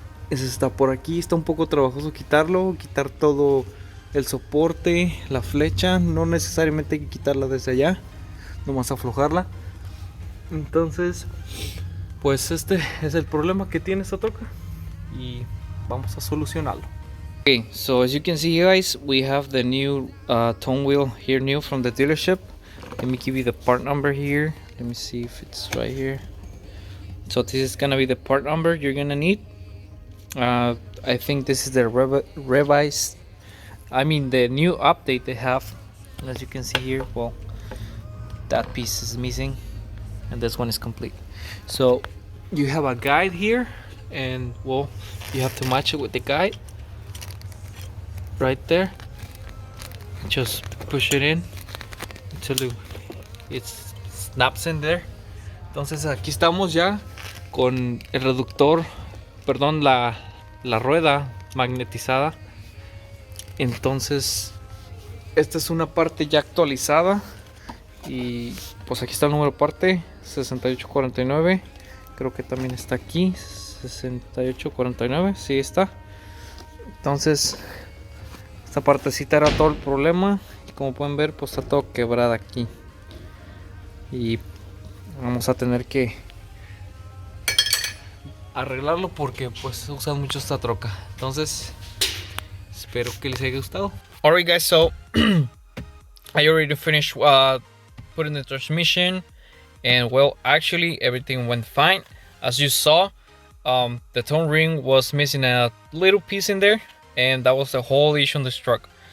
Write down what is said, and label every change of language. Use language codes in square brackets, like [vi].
[es] Ese está por aquí, está un poco trabajoso quitarlo, quitar todo el soporte, la flecha. No necesariamente hay que quitarla desde allá, nomás aflojarla. Entonces, pues este es el problema que tiene esta troca y vamos a solucionarlo. [en] Okay, so as you can see, guys, we have the new tone wheel here, new from the dealership. Let me give you the part number here. Let me see if it's right here. So this is gonna be the part number you're gonna need. I think this is the revised, I mean the new update they have. As you can see here, well, that piece is missing and this one is complete. So you have a guide here, and well, you have to match it with the guide right there. Just push it in until it snaps in there. [es] Entonces aquí estamos ya con el reductor, perdón, la rueda magnetizada. Entonces esta es una parte ya actualizada y pues aquí está el número de parte 6849. Creo que también está aquí 6849, sí está. Entonces esta partecita era todo el problema y como pueden ver pues está todo quebrada aquí y vamos a tener que arreglarlo porque pues usan mucho esta troca. Entonces espero que les haya gustado. [en] Alright guys, so I already finished putting the transmission, and well, actually everything went fine. As you saw, the tone ring was missing a little piece in there, and that was the whole issue on this truck.